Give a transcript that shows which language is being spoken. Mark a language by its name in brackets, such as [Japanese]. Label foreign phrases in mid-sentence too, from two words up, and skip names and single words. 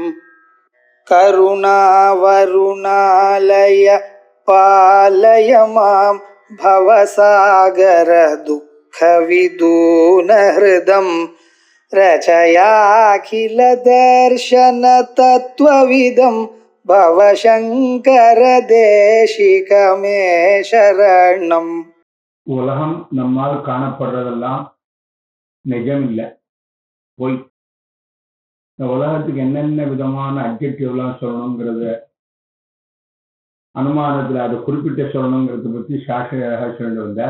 [Sanskrit] करुणावरुणालय पालय मां भवसागर दुःखविदूनहृदं रचयाखिलदर्शन तत्त्वविदं भवशङ्कर देशिकमे शरणम्. [Tamil] உலகம் நம்மால் காணப்படுறதெல்லாம் நிஜம் இல்லை, பொய். இந்த உலகத்துக்கு என்னென்ன விதமான அட்ஜெக்டிவ்லாம் சொல்லணுங்கிறத அனுமானத்தில் அதை குறிப்பிட்ட சொல்லணுங்கிறத பற்றி சாஸ்திரியாக சொல்லி வந்தார்.